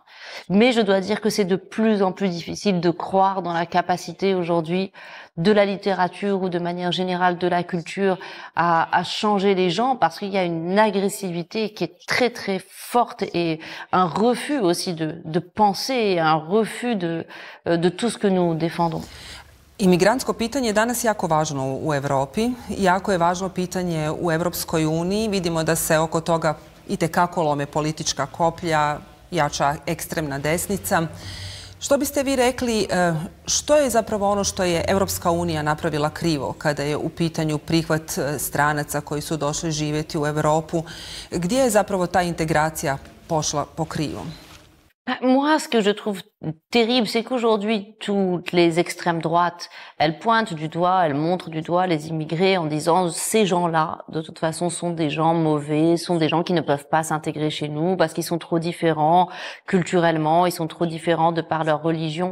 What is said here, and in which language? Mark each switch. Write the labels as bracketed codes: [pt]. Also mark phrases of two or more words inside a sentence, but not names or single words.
[fr] Mais je dois dire que c'est de plus en plus difficile de croire dans la capacité aujourd'hui de la littérature ou de manière générale de la culture à changer les gens, parce qu'il y a une agressivité qui est très très forte et un refus aussi de penser, un refus de tout ce que nous défendons. [hr] Imigrantsko pitanje je danas jako važno u Evropi, jako je važno pitanje u Evropskoj uniji. Vidimo da se oko toga itekako lome politička koplja, jača ekstremna desnica. Što biste vi rekli, što je zapravo ono što je Evropska unija napravila krivo kada je u pitanju prihvat stranaca koji su došli živjeti u Europu? Gdje je zapravo ta integracija pošla po krivom? [fr] Moi, ce que je trouve terrible, c'est qu'aujourd'hui, toutes les extrêmes droites, elles pointent du doigt, elles montrent du doigt les immigrés en disant ces gens-là, de toute façon, sont des gens mauvais, sont des gens qui ne peuvent pas s'intégrer chez nous parce qu'ils sont trop différents culturellement, ils sont trop différents de par leur religion.